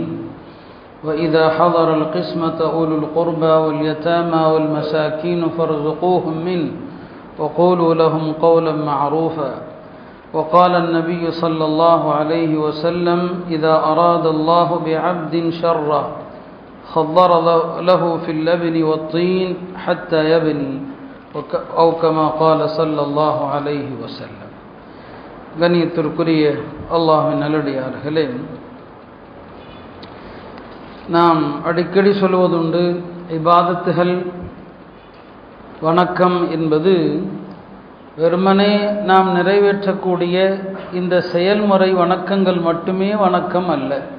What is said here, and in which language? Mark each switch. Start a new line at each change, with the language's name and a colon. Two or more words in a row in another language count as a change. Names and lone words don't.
Arabic: وإذا حضر القسمة أولو القربى واليتامى والمساكين فارزقوهم منه وقولوا لهم قولا معروفا وقال النبي صلى الله عليه وسلم إذا أراد الله بعبد شره خضر له في اللبن والطين حتى يبني أو كما قال صلى الله عليه وسلم.
Tamil: கண்ணியத்திற்குரிய அல்லாஹ்வின் நல்லடியார்களே, நாம் அடிக்கடி சொல்வதுண்டு, இபாதத்துகள் வணக்கம் என்பது வெறுமனே நாம் நிறைவேற்றக்கூடிய இந்த செயல்முறை வணக்கங்கள் மட்டுமே வணக்கம் அல்ல.